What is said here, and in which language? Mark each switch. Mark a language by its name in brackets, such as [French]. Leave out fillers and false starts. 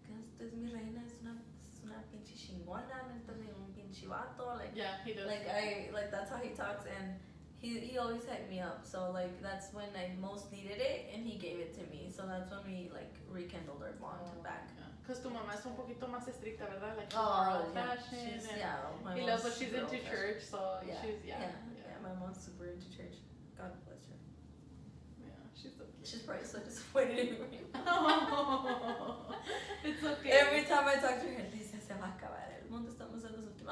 [Spanish] Usted es mi reina, es una pinche chingona, neta de un pinche vato. Like, [English] yeah, he does. Like that's how he talks, and he always hyped me up. So like that's when I most needed it, and he gave it to me. So that's when we like rekindled our bond back. Because [Spanish] tu mamá es un poquito más estricta, ¿verdad? [English] Like, she's he loves what she's into church, so she's my mom's super into church. God bless her. Yeah, she's so cute. She's probably so disappointed in me. It's okay. Every time I talk to her, [Spanish] dice, se va a acabar el mundo, estamos en los últimos.